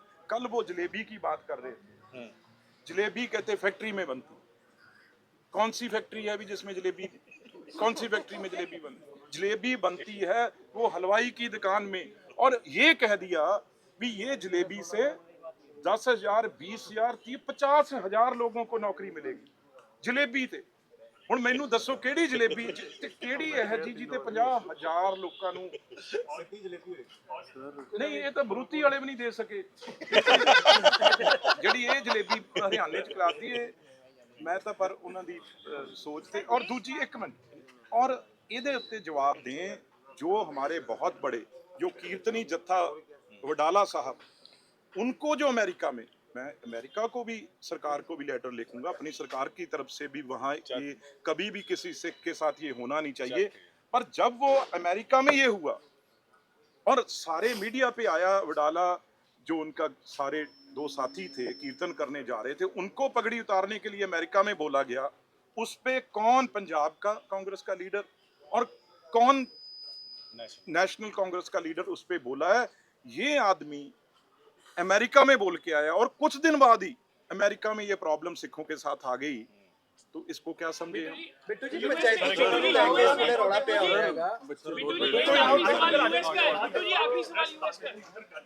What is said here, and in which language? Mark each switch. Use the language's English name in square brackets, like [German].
[Hindi] कल वो जलेबी की बात कर रहे थे, जलेबी कहते फैक्ट्री में बनती, कौन सी फैक्ट्री है अभी जिसमें जलेबी, कौन सी फैक्ट्री में जलेबी बनती? जलेबी बनती है वो हलवाई की दुकान में, और ये कह दिया भी ये जलेबी से 10,000 20,000 50,000 लोगों को नौकरी मिलेगी, जलेबी ਤੇ। [Punjabi] ਹੁਣ ਮੈਨੂੰ ਦੱਸੋ ਕਿਹੜੀ ਜਲੇਬੀ ਤੇ ਕਿਹੜੀ ਇਹ ਜੀ ਜਿੱਤੇ 50,000 ਲੋਕਾਂ ਨੂੰ ਨਹੀਂ, ਇਹ ਤਾਂ ਬਰੂਤੀ ਵਾਲੇ ਵੀ ਨਹੀਂ ਦੇ ਸਕੇ ਜਿਹੜੀ ਇਹ ਜਲੇਬੀ ਹਰਿਆਣੇ ਚ ਖਿਲਾਤੀ ਹੈ। ਮੈਂ ਤਾਂ ਪਰ ਉਹਨਾਂ ਦੀ ਸੋਚ ਤੇ, ਔਰ ਦੂਜੀ ਇੱਕ ਮਿੰਟ, ਔਰ ਇਹਦੇ ਉੱਤੇ ਜਵਾਬ ਦੇं [Hindi] जो हमारे बहुत बड़े जो कीर्तनी जत्था वडाला साहब, उनको जो अमेरिका में, मैं अमेरिका को भी सरकार को भी लेटर लिखूंगा अपनी सरकार की तरफ से भी, वहाँ ये कभी भी किसी सिख के साथ ये होना नहीं चाहिए। पर जब वो अमेरिका में ये हुआ और सारे मीडिया पे आया, वडाला जो उनका सारे दो साथी थे कीर्तन करने जा रहे थे, उनको पगड़ी उतारने के लिए अमेरिका में बोला गया, उस पे कौन पंजाब का कांग्रेस का लीडर और कौन नेशनल कांग्रेस का लीडर उस पे बोला है। ये आदमी अमेरिका में बोल के आया और कुछ दिन बाद ही अमेरिका में ये प्रॉब्लम सिखों के साथ आ गई, तो इसको क्या समझे हम? [Punjabi] ਬਿੱਟੂ ਜੀ ਪੰਚਾਇਤੀ ਚੋਣਾਂ ਨੂੰ ਲੈ ਕੇ ਥੋੜਾ ਰੌਲਾ ਪਿਆ ਹੋਇਆ ਹੈਗਾ। [Hindi] बिट्टू जी आखिरी सवाल यूएस का है।